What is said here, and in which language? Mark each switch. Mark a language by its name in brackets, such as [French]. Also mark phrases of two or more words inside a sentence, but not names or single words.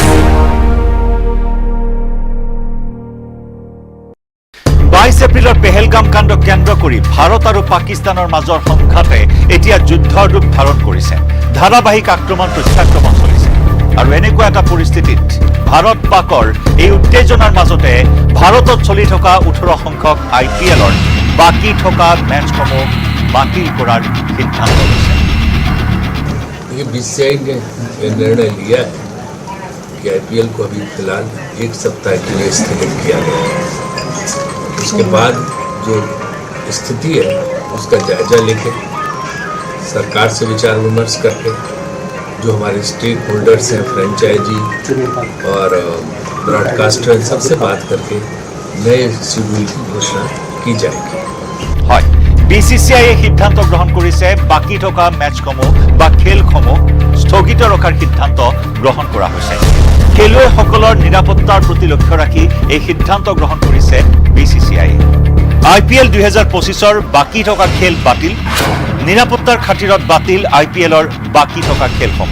[Assamese] 22 এপ্ৰিলৰ পেহেলগাম কাণ্ডক কেন্দ্ৰ কৰি ভাৰত আৰু পাকিস্তানৰ মাজৰ সংঘাতে এতিয়া যুদ্ধৰ ৰূপ ধাৰণ কৰিছে। ধাৰাবাহিক আক্ৰমণ প্ৰত্যাক্ৰমণ চলিছে, আৰু এনেকুৱা এটা পৰিস্থিতিত ভাৰত পাকৰ এই উত্তেজনাৰ মাজতে ভাৰতত চলি থকা 18 সংখ্যক IPLৰ বাকী থকা মেচসমূহ বাতিল কৰাৰ সিদ্ধান্ত লৈছে। [Hindi] BCCI ने निर्णय लिया है कि IPL को अभी फिलहाल 1 सप्ताह के लिए स्थगित किया गया है। उसके बाद जो स्थिति है उसका जायजा लेके सरकार से विचार विमर्श करके जो हमारे [English] stake holders [Hindi] हैं, फ्रेंचाइजी और ब्रॉडकास्टर, सबसे बात करके नए शेड्यूल की घोषणा की जाएगी। [Assamese] হয় বিসিসিআইয়ে সিদ্ধান্ত গ্ৰহণ কৰিছে বাকি থকা মেচসমূহ বা খেলসমূহ স্থগিত ৰখাৰ সিদ্ধান্ত গ্ৰহণ কৰা হৈছে। খেলুৱৈসকলৰ নিৰাপত্তাৰ প্ৰতি লক্ষ্য ৰাখি এই সিদ্ধান্ত গ্ৰহণ কৰিছে বিসিসিআইয়ে। IPL 2025ৰ বাকি থকা খেল বাতিল, নিৰাপত্তাৰ খাতিৰত বাতিল IPLৰ বাকি থকা খেলসমূহ।